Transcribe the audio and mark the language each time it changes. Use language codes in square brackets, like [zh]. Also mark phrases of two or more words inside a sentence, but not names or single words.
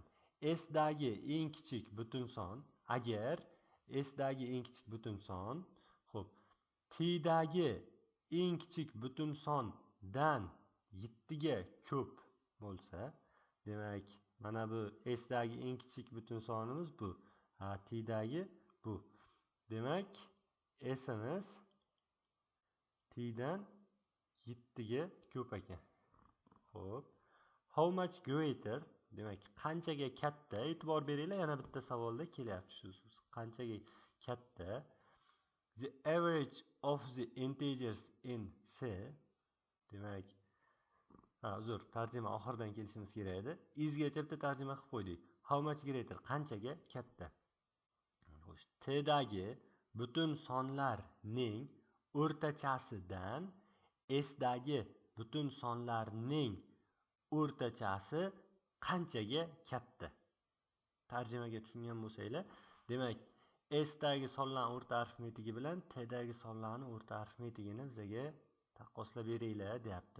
[uz] S dagi eng kichik butun son, agar S dagi eng kichik butun son, xo'p, T dagi eng kichik butun sondan 7 ga ko'p bo'lsa, demak, mana bu S dagi eng kichik butun sonimiz bu. T dagi bu. Demak, S'imiz T dan 7 ga ko'p ekan. Xo'p, [en] how much greater, [uz] demak, qanchaga katta, e'tibor beringlar, yana bitta savolda kelyapti shu so'z. Qanchaga katta [en] the average of the integers in C, [uz] demak, uzr, tarjima oxiridan kelishimiz kerak edi. Isgacha bitta tarjima qilib qo'ydik. [en] How much greater, [uz] qanchaga katta. Xo'sh, T dagi butun sonlarning o'rtachasidan S dagi butun sonlarning o'rtachasi qanchaga katta? Tarjimaga tushungan bo'lsanglar, demak, S dagi sonlarning o'rta arifmetigi bilan T dagi sonlarning o'rta arifmetigini bizga taqqoslab beringlar, deyapti.